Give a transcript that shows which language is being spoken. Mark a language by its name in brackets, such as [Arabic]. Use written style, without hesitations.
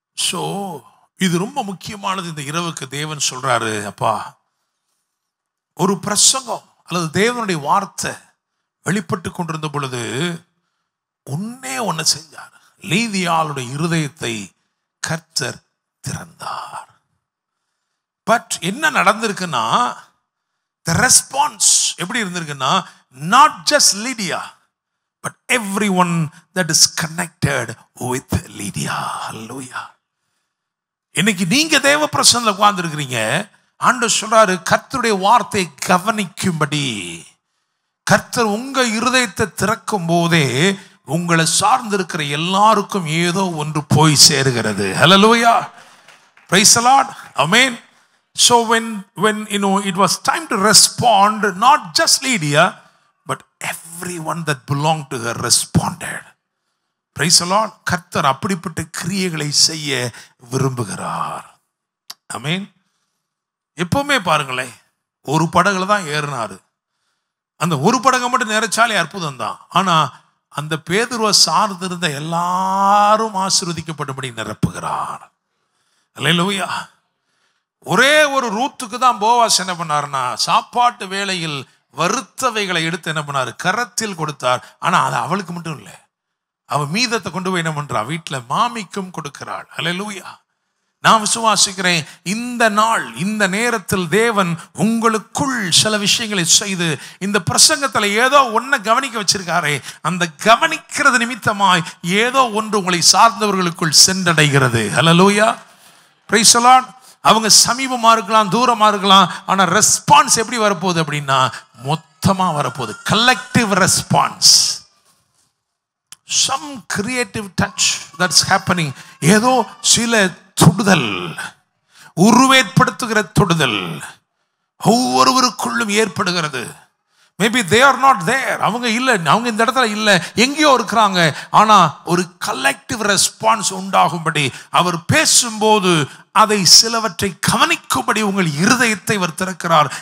[Tamil] So இது ரொம்ப முக்கியமானது. இந்த இரவுக்கு தேவன் சொல்றாரு, அப்பா, ஒரு பிரசங்கம் அல்லது தேவனுடைய வார்த்தை வெளிப்பட்டு கொண்டிருந்த பொழுது ஒண்ணு செஞ்சார். லீதியாளுடைய இருதயத்தை கர்த்தர் திறந்தார். பட் என்ன நடந்திருக்குன்னா, [English] the response [Tamil] எப்படி இருந்திருக்குன்னா, [English] not just Lydia but everyone that is connected with Lydia. Hallelujah. [Tamil] இன்னைக்கு நீங்க தேவ பிரசன்னத்துல உட்கார்ந்து இருக்கிறீங்க. ஆண்டவர் சொல்றாரு, கர்த்தருடைய வார்த்தை கவனிக்கும்படி. கர்த்தர் உங்க இருதயத்தை திறக்கும் போதே உங்களை சார்ந்திருக்கிற எல்லாருக்கும் ஏதோ ஒன்று போய் சேருகிறது. [English] Hallelujah. Praise the Lord. Amen. So when it was time to respond, not just Lydia but everyone that belonged to her responded. Praise the Lord. [Tamil] கர்த்தர் அப்படிப்பட்ட கிரியைகளை செய்ய விரும்புகிறார். ஆமென். எப்பவுமே பாருங்களேன், ஒரு படகுல தான் ஏறினாரு. அந்த ஒரு படகை மட்டும் நிறைச்சாலே அற்புதம் தான். ஆனா அந்த பேதுருவை சார்ந்திருந்த எல்லாரும் ஆசீர்வதிக்கப்படும்படி நிரப்புகிறார். அல்லேலூயா. ஒரே ஒரு ரூத்துக்கு தான் போவாஸ் என்ன பண்ணாருன்னா, சாப்பாட்டு வேளையில் வருத்தவைகளை எடுத்து என்ன பண்ணாரு, கரத்தில் கொடுத்தார். ஆனா அது அவளுக்கு மட்டும் இல்லை, அவ மீதத்தை கொண்டு போய் என்ன பண்றா, வீட்டுல மாமிக்கும் கொடுக்கிறாள். அல்லேலூயா. நான் விசுவாசிக்கிறேன், இந்த நாள் இந்த நேரத்தில் தேவன் உங்களுக்குள் சில விஷயங்களை செய்து இந்த பிரசங்கத்துல ஏதோ ஒன்ன கவனிக்க வச்சிருக்காரே, அந்த கவனிக்கிறது நிமித்தமாய் ஏதோ ஒன்று உங்களை சார்ந்தவர்களுக்குள் சென்றடைகிறது. அல்லேலூயா. Praise the Lord. அவங்க சமீபமா இருக்கலாம், தூரமா இருக்கலாம், ஆனா ரெஸ்பான்ஸ் எப்படி வரப்போகுது அப்படின்னா, மொத்தமா வரப்போகுது. Collective response. [English] some creative touch that's happening. [Tamil] ஏதோ சில தொடுதல், உருவேற்படுத்துகிற தொடுதல் ஒவ்வொருவருக்குள்ளும் ஏற்படுகிறது. [English] maybe they are not there, [Tamil] அவங்க இல்லை, அவங்க இந்த இடத்துல இல்லை, எங்கேயோ இருக்கிறாங்க. ஆனால் ஒரு கலெக்டிவ் ரெஸ்பான்ஸ் உண்டாகும்படி அவர் பேசும்போது அதை சிலவற்றை கவனிக்கும்படி உங்கள் இருதயத்தை அவர் திறக்கிறார்.